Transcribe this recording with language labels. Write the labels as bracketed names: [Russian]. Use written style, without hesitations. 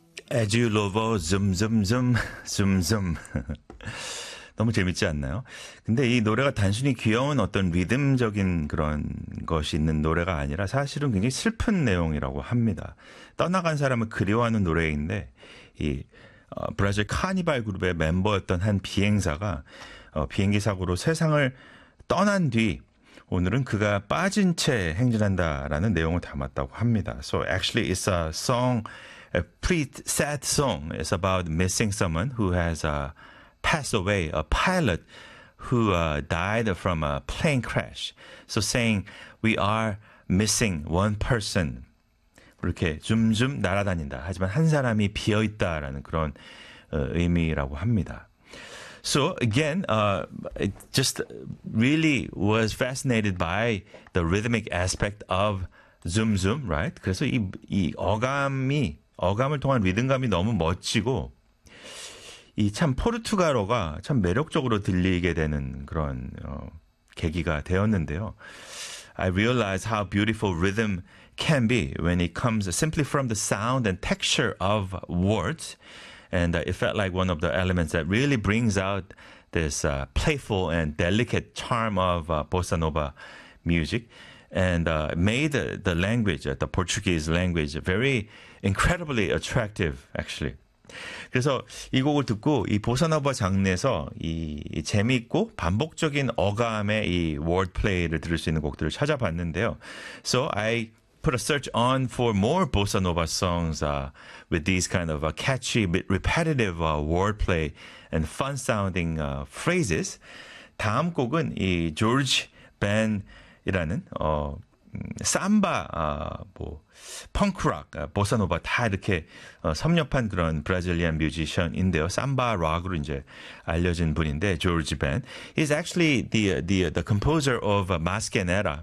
[English] As you love, zoom, zoom, zoom, zoom, zoom. [Korean] 너무 재밌지 않나요? 근데 이 노래가 단순히 귀여운 어떤 리듬적인 그런 것이 있는 노래가 아니라 사실은 굉장히 슬픈 내용이라고 합니다. 떠나간 사람을 그리워하는 노래인데, 이 브라질 카니발 그룹의 멤버였던 한 비행사가 비행기 사고로 세상을 떠난 뒤, 오늘은 그가 빠진 채 행진한다라는 내용을 담았다고 합니다. [English] So actually, it's a song. A pretty sad song. It's about missing someone who has passed away, a pilot who died from a plane crash. So saying, we are missing one person. [Korean] 이렇게 줌줌 날아다닌다. 하지만 한 사람이 비어 있다라는 그런 의미라고 합니다. [English] So again, it just really was fascinated by the rhythmic aspect of zoom zoom, right? [Korean] 그래서 이 어감을 통한 리듬감이 너무 멋지고, 이참 포르투갈어가 참 매력적으로 들리게 되는 그런 계기가 되었는데요. [English] I realize how beautiful rhythm can be when it comes simply from the sound and texture of words. And it felt like one of the elements that really brings out this playful and delicate charm of bossa nova music. And made the language, the Portuguese language, very incredibly attractive, actually. [Korean] 그래서 이 곡을 듣고 이 보사노바 장르에서 이 재미있고 반복적인 어감의 이 wordplay를 들을 수 있는 곡들을 찾아봤는데요. [English] So I put a search on for more bossa nova songs with these kind of catchy, bit repetitive wordplay and fun-sounding phrases. [Korean] 다음 곡은 이 George Ben 이라는 삼바 뭐 펑크 락 보사노바 다 이렇게 섭렵한 그런 브라질리안 뮤지션인데요. 삼바 락으로 이제 알려진 분인데 조르지 벤. [English] He's actually the composer of Mascanera.